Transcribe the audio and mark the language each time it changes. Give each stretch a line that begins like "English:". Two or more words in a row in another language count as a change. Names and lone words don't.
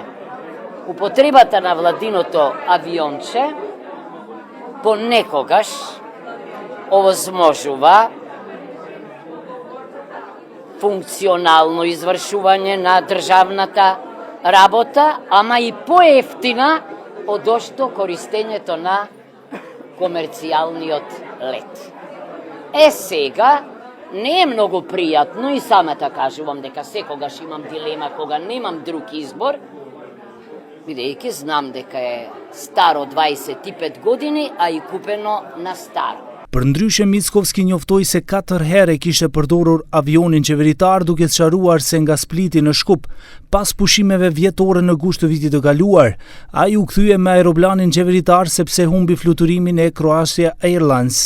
Macedonian: Употребата на Владиното авионче понекогаш овозможува функционално извршување на државната работа, ама и поевтина од што користењето на комерцијалниот лет. Сега не е многу пријатно и самата кажувам дека секогаш имам дилема кога немам друг избор, бидејќи знам дека е старо 25 години, а и купено на старо.
Albanian: Përndryshe Mickovski njoftoi se 4 herë kishte përdorur avionin qeveritar duke sqaruar se nga Spliti në Shkup, pas pushimeve vjetore në gusht të vitit të kaluar, ai u kthye me aeroplanin qeveritar sepse humbi fluturimin e Croatia Airlines.